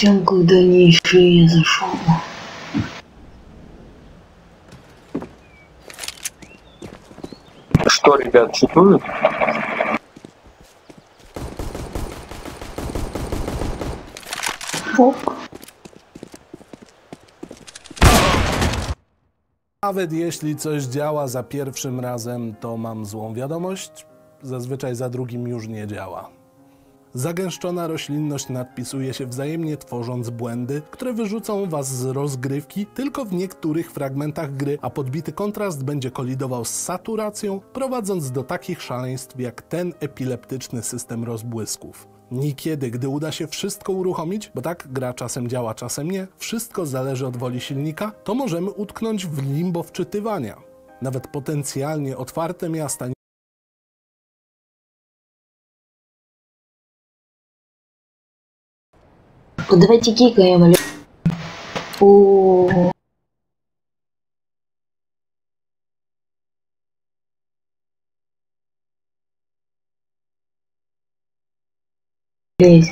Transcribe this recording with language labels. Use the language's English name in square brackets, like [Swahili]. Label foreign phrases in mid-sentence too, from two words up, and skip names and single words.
[Russian] Ждем, когда ниши зашел. Что, ребят, читают? Фок. [Polish] Nawet jeśli coś działa za pierwszym razem, to mam złą wiadomość. Zazwyczaj za drugim już nie działa. Zagęszczona roślinność nadpisuje się wzajemnie, tworząc błędy, które wyrzucą was z rozgrywki tylko w niektórych fragmentach gry, a podbity kontrast będzie kolidował z saturacją, prowadząc do takich szaleństw jak ten epileptyczny system rozbłysków. Niekiedy, gdy uda się wszystko uruchomić, bo tak gra czasem działa, czasem nie, wszystko zależy od woli silnika, to możemy utknąć w limbo wczytywania. Nawet potencjalnie otwarte miasta [Russian] Давайте кикаем, алё. О. Лезь.